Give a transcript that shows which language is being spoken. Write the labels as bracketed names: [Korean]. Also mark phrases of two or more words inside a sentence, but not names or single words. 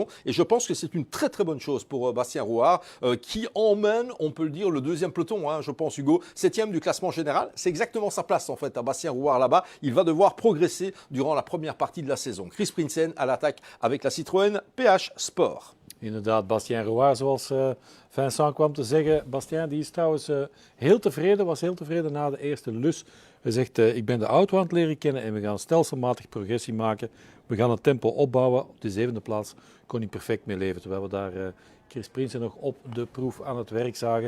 [French] Et je pense que c'est une très très bonne chose pour Bastien Rouard qui emmène, on peut le dire, le deuxième peloton, je pense Hugo, 7e du classement général. C'est exactement sa place en fait à Bastien Rouard là-bas. Il va devoir progresser durant la première partie de la saison. Chris Prinsen à l'attaque avec la Citroën PH Sport. [Dutch] Inderdaad, Bastien Rouard, zoals Vincent kwam te zeggen. Bastien die is trouwens heel tevreden, was heel tevreden na de eerste lus. Hij zegt, ik ben de auto aan het leren kennen en we gaan stelselmatig progressie maken. We gaan het tempo opbouwen. Op de 7e plaats kon hij perfect mee leven, terwijl we daar Chris Prinsen nog op de proef aan het werk zagen.